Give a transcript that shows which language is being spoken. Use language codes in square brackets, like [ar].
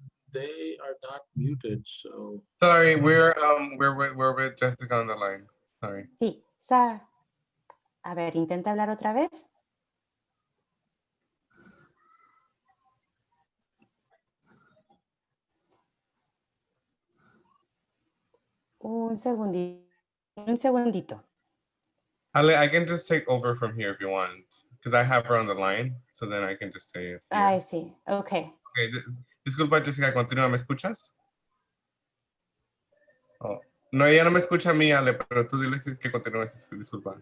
[en] They are not muted, so. Sorry, we're with Jessica on the line. Sorry. [es] Sí, Sara. A ver, intenta hablar otra vez. Un segundito. [en] Ale, I can just take over from here if you want, because I have her on the line, so then I can just say it here. I see. Okay. [es] Okay, disculpa, Jessica, continúa, ¿me escuchas? Oh. No, ella no me escucha a mí, Ale, pero tú dile que continúes, disculpa.